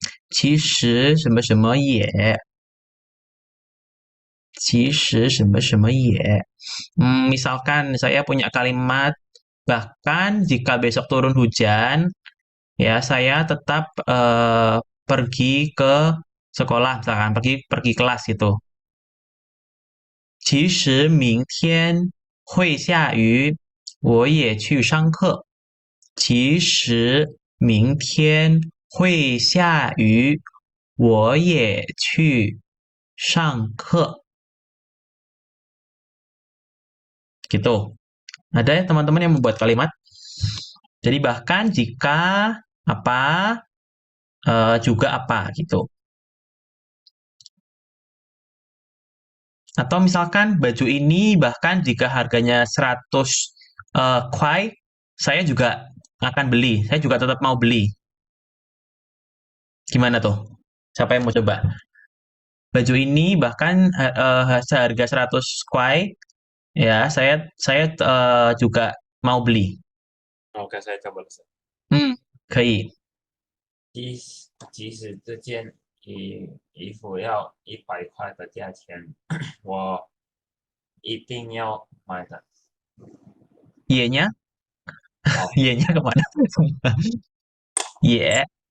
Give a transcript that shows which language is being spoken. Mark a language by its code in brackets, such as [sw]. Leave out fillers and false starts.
[zh] 其实什么什么也其实什么什么也 [id] misalkan saya punya kalimat bahkan jika besok turun hujan ya saya tetap pergi ke sekolah misalkan pergi kelas gitu. [zh] 其实明天会下雨，我也去上课。其实明天会下雨，我也去上课. [id] Gitu. Ada ya teman-teman yang membuat kalimat? Jadi bahkan jika apa, juga apa gitu. Atau misalkan baju ini bahkan jika harganya 100 kuai, saya juga akan beli. Saya juga tetap mau beli. Gimana tuh? Siapa yang mau coba? Baju ini bahkan seharga 100 kuai, ya saya juga mau beli. Oke, saya coba. [zh] 可以。即使这件衣服要100块的价钱，我一定要买的。 [id] Ye-nya? Ye-nya kemana? Ye.